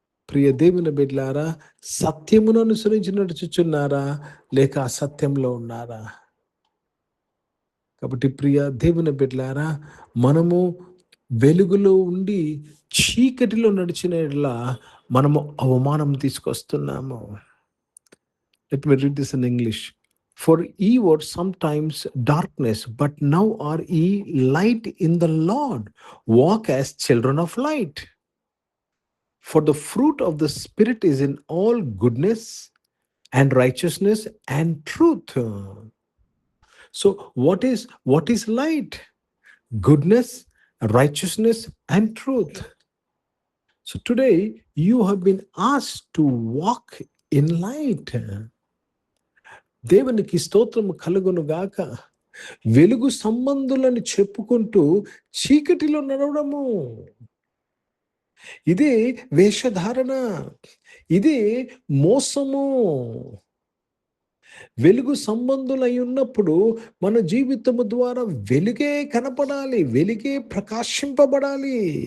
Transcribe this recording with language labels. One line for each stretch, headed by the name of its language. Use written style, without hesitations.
Telugu: ప్రియ దేవుని బిడ్డలారా, సత్యమును అనుసరించి నడుచుచున్నారా, లేక అసత్యంలో ఉన్నారా? కాబట్టి ప్రియ దేవుని బిడ్డలారా, మనము వెలుగులో ఉండి చీకటిలో నడిచినట్లా మనము అవమానం తీసుకొస్తున్నాము.
English: Let me read this in English. For ye were sometimes darkness, but now are ye light in the Lord. Walk as children of light. For the fruit of the Spirit is in all goodness and righteousness and truth. So what is light? Goodness, righteousness and truth. So today you have been asked to walk in light.
Telugu: దేవునికి స్తోత్రము కలుగునుగాక. వెలుగు సంబంధులను చెప్పుకుంటూ చీకటిలో నడవడము, ఇదే వేషధారణ, ఇదే మోసము. వెలుగు సంబంధులై ఉన్నప్పుడు మన జీవితము ద్వారా వెలుగే కనపడాలి, వెలుగే ప్రకాశింపబడాలి.